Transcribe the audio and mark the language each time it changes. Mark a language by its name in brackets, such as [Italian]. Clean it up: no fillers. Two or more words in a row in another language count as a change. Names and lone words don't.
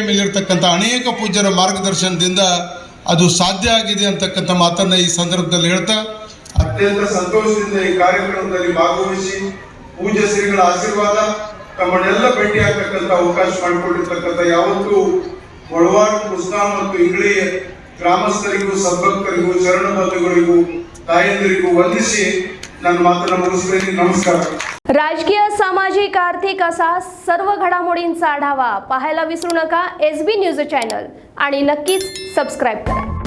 [Kannada] ಮೇಲಿರ್ತಕ್ಕಂಥ ಅನೇಕ ಪೂಜ್ಯರ ಮಾರ್ಗದರ್ಶನದಿಂದ ಅದು ಸಾಧ್ಯ ಆಗಿದೆ ಅಂತಕ್ಕಂಥ ಮಾತನ್ನು ಈ ಸಂದರ್ಭದಲ್ಲಿ ಹೇಳ್ತಾ, ಅತ್ಯಂತ ಸಂತೋಷದಿಂದ ಈ ಕಾರ್ಯಕ್ರಮದಲ್ಲಿ ಭಾಗವಹಿಸಿ ಪೂಜ್ಯ ಶ್ರೀಗಳ ಆಶೀರ್ವಾದ ತಮ್ಮನ್ನೆಲ್ಲ ಭೇಟಿ ಆಗ್ತಕ್ಕಂಥ ಅವಕಾಶ ಮಾಡಿಕೊಂಡಿರ್ತಕ್ಕಂಥ ಯಾವತ್ತೂ ಮೊಳವಾಡ, ಕುಸ್ನಾ ಮತ್ತು ಇಂಗ್ಳಿ ಗ್ರಾಮಸ್ಥರಿಗೂ, ಸದ್ಭಕ್ತರಿಗೂ, ಶರಣ ಬಂಧುಗಳಿಗೂ, ತಾಯಂದಿರಿಗೂ ವಂದಿಸಿ ನನ್ನ ಮಾತನ್ನು ಮುಗಿಸ್ತೇನೆ. [Marathi] नमस्कार. राजकीय, सामाजिक, आर्थिक असा सर्व घडामोडींचा आढावा पाहायला विसरू नका SB न्यूज चॅनल आणि नक्कीच सबस्क्राईब करा.